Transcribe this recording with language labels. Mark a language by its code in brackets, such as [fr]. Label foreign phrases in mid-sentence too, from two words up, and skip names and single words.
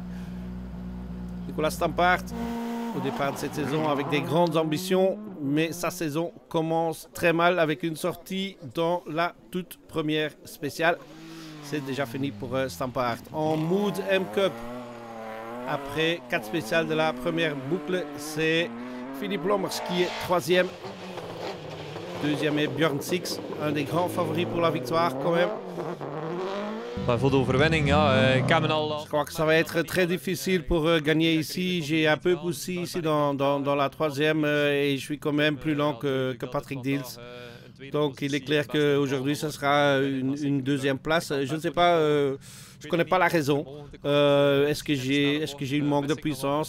[fr] Nicolas Stampart, au départ de cette saison avec des grandes ambitions, mais sa saison commence très mal avec une sortie dans la toute première spéciale. c'est déjà fini pour Stampart. En Mood M Cup, après 4 spéciales de la première boucle, c'est Philippe Lommers qui est 3e. Deuxième est Björn Six, un des grands favoris pour la victoire quand même. [nl] Voor de overwinning, ja. Ik heb al... [fr] Je crois que ça va être très difficile pour gagner ici. J'ai un peu poussé ici dans la 3e et je suis quand même plus lent que Patrick Dils. Donc il est clair qu'aujourd'hui ce sera une 2e place. Je ne sais pas, je ne connais pas la raison. Est-ce que j'ai une manque de puissance?